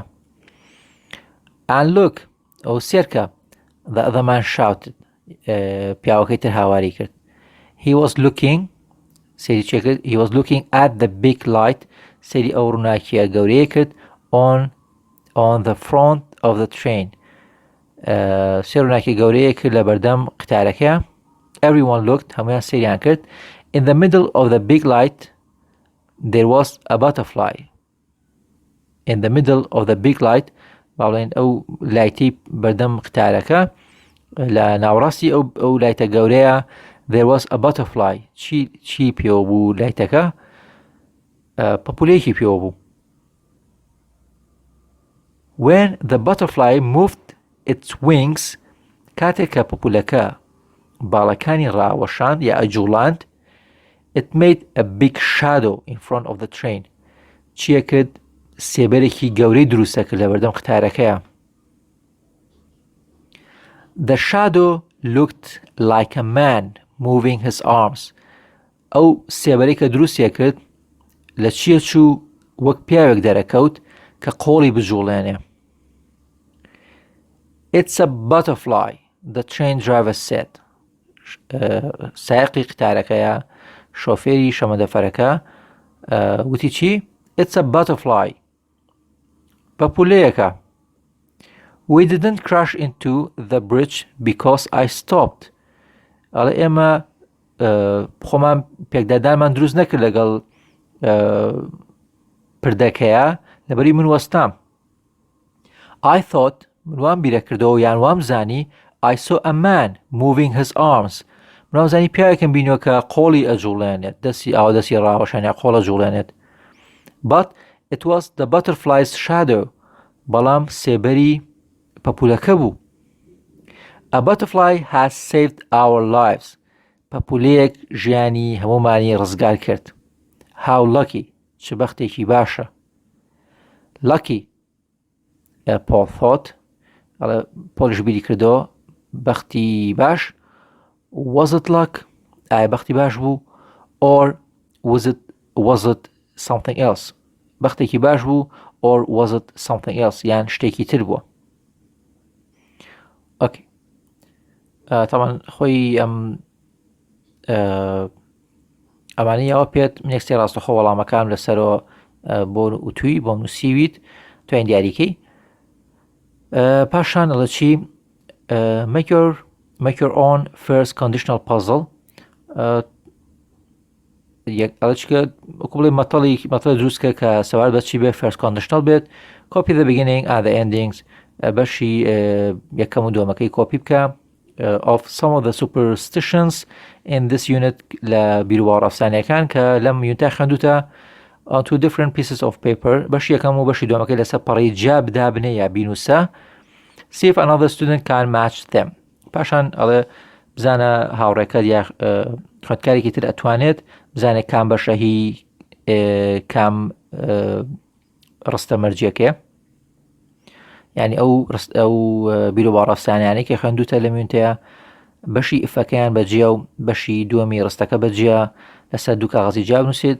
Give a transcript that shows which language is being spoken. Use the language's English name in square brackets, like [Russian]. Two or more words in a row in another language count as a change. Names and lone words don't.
[English] And look [Central Kurdish] ئەو سێرکە [English] the other man shouted [Central Kurdish] پیاوەکەی تر هاواری کرد. [English] He was looking at the big light [Central Kurdish] سەیری ئەو ڕووناکیە گەورەیە کرد [English] on the front of the train [Central Kurdish] سێ ڕووناکی گەورەیە کرد لە بەردەم قتارەکە. [English] Everyone looked [Central Kurdish] هەمویان سەیریان کرد. [English] In the middle of the big light there was a butterfly in the middle of the big light [Central Kurdish] باڵێن ئەو لایتی بەردەم قتارەکە لە ناوڕاستی ئەو لایتە گەورەیە [English] there was a butterfly [Central Kurdish] چی پێوە بوو لایتەکە پەپولەیەکی پێوە بوو. [English] When the butterfly moved its wings [Central Kurdish] کاتێک کە پەپولەکە باڵەکانی ڕاوەشاند یا ئەجوڵاند [English] it made a big shadow in front of the train [Central Kurdish] چیە کرد سێبەرێکی گەورەی دروستە کرد لە بەردەم قتارەکەیە. [English] The shadow looked like a man moving his arms [Central Kurdish] ئەو سێبەرەی کە دروستیە کرد لە چیە چوو وەک پیاوێک دەرەکەوت کە قۆڵی بجوڵێنێ. [English] It's a butterfly the train driver said [Central Kurdish] سایقی قتارەکەیە شۆفێری شەمەندەفەرەکە وتی چی [English] It's a butterfly پەپولەیەکە. We didn't crash into the bridge because I stopped [Central Kurdish] ئەڵێ ئێمە خۆمان پێکدادانمان دروست نەکرد لەگەڵ پردەکەیە لەبەری من وەستام. [English] I thought [Central Kurdish] من وام بیرە کردەوە یان وام زانی [English] I saw a man moving his arms [Central Kurdish] من وام زانی پیاوێکم بینیوە کە قۆڵی ئەجوڵێنێت دەستی ئاوا دەستی ڕاوەشان یا قۆڵ ئەجوڵێنێت. [English] But it was the butterfly's shadow [Central Kurdish] بەڵام سێبەری پەپولەکە بوو. [English] A butterfly has saved our lives [Central Kurdish] پەپولەیەک ژیانی هەمومانی ڕزگار کرد. [English] how lucky [Central Kurdish] چ بەختێکی باشە. [English] lucky Paul thought [Central Kurdish] پۆلیش بیری کردەوە بەختی باش. [English] was it luck [Central Kurdish] ئایا بەختی باش بوو [English] or was it something else [Central Kurdish] بەختێکی باش بوو [English] or was it something else [Central Kurdish] یان شتێکی تر بووە. ئۆکێ تاوان خۆی ئەمانەیەوە پێت نێکستی ڕاستەخۆ وەڵامەکان لەسەرەوە بۆ وتووی بۆ نووسیویت توێن دیاریکەی. پاشان ئەڵە چی [English] make your own first conditional puzzle [Central Kurdish] ئەڵە چکە وەکو بڵێ مەتەڵی دروستکە کە سەوار بە چی بێ [English] first conditional [Central Kurdish] بێت. [English] copy the beginning and the endings [Central Kurdish] بەشی یەکەم و دووەمەکەی کۆپی بکە [English] of some of the superstitions in this unit [Central Kurdish] لە بیرروباوەڕ ئەفسانەیەکان کە لەم یونتە خوێندوتە [English] on two different pieces of paper [Central Kurdish] بەشی یەکەم و بەشی دووەمەکەی لەسەر پەڕەی جا بدابنێ یا بینووسە. [English] see if another student can match them [Central Kurdish] پاشان ئەڵێ بزانە هاوڕێکەت یا خوێندکارێکی تر ئەتوانێت بزانێت کام بەشە هی کام ڕستە مەرجیەکەیە یعنی ئەو بیرروباوەڕ ئەفسانیانەی کە خوێندوتە لەم یونتەیە بەشی ئفەکەیان بەجێ و بەشی دووەمی ڕستەکە بەجێ لەسەر دوو کاغەزی جا بنووسێت.